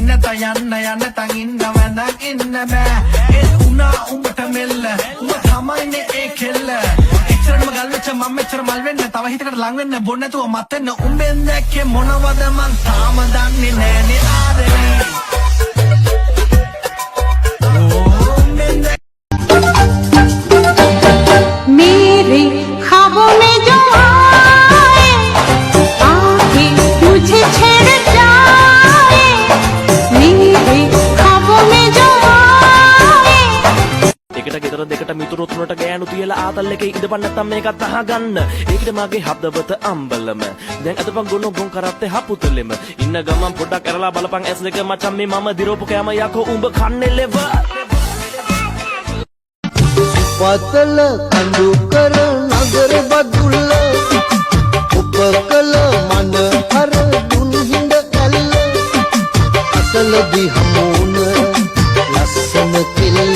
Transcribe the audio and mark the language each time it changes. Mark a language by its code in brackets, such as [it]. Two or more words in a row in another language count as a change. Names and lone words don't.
[si] යන්න යන්න තන් ඉන්න වැඳන් ඉන්න බෑ ඒ උනා උඹට මෙල්ල උඹ තමයිනේ ඒ කෙල්ල එච්චරම ගල් වෙච්ච මම මෙච්චර මල් වෙන්න තව හිතකට ලං වෙන්න බොන්න නැතුව මත් වෙන්න උඹෙන් දැක්කේ මොනවද මං තාම දන්නේ නෑනේ ආදරේ [hi] मेरे ख्वाबों में जो आए आके मुझे छेड़ जाए मेरे ख्वाबों में जो आए [si] එකට ගෙදර දෙකට මිතුරු තුනට ගෑනු තියලා ආතල් එකේ ඉඳපන් නැත්තම් මේකත් අහගන්න ඒකට මගේ හදවත අම්බලම දැන් අදපන් ගොනු ගොන් කරත්තේ හපුතුලෙම ඉන්න ගමන් පොඩ්ඩක් කරලා බලපන් ඇස් දෙක මචං මේ මම දිරෝපු කෑම යකෝ උඹ කන්නේ ලෙව පතල කඳු කර නගර බදුල්ල උපකල මන හර දුන් හිඳ කල්ල අසලදී හමුන ලස්සන කිල්ල